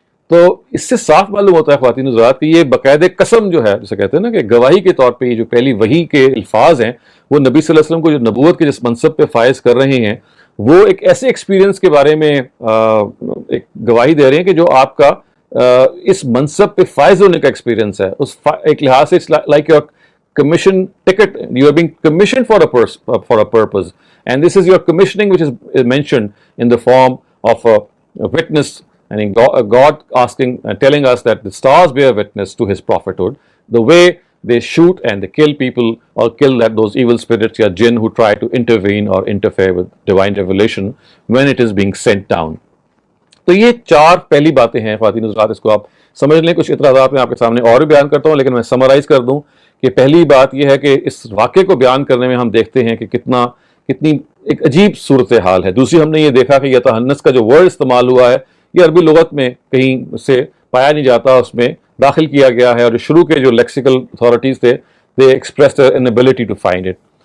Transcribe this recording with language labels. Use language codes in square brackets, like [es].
[ur] تو اس سے صاف معلوم ہوتا ہے خواتین حضرات کہ یہ باقاعدہ قسم جو ہے، جسے کہتے ہیں نا کہ گواہی کے طور پہ یہ جو پہلی وحی کے الفاظ ہیں، وہ نبی صلی اللہ علیہ وسلم کو جو نبوت کے جس منصب پہ فائز کر رہے ہیں، وہ ایک ایسے ایکسپیرینس کے بارے میں ایک گواہی دے رہے ہیں کہ جو آپ کا اس منصب پہ فائز ہونے کا ایکسپیرینس ہے. اس ایک لحاظ سے like your [en] commission ticket, you are being commissioned for a purpose, and this is your commissioning which is mentioned in the form of a witness. And God asking telling us that the stars bear witness to his prophethood, the way they shoot and they kill people or kill those evil spirits or jinn who try to intervene or interfere with divine revelation when it is being sent down. [ur] تو یہ چار پہلی باتیں ہیں خواتین حضرات، اس کو آپ سمجھ لیں. کچھ اعتراضات میں آپ کے سامنے اور بھی بیان کرتا ہوں، لیکن میں سمرائز کر دوں کہ پہلی بات یہ ہے کہ اس واقعے کو بیان کرنے میں ہم دیکھتے ہیں کہ کتنی ایک عجیب صورتحال ہے. دوسری ہم نے یہ دیکھا کہ یتحنس کا جو ورڈ استعمال ہوا ہے یہ عربی لغت میں کہیں سے پایا نہیں جاتا، اس میں داخل کیا گیا ہے، اور جو شروع کے جو لیکسیکل اتھارٹیز تھے [en] they expressed an inability to find it.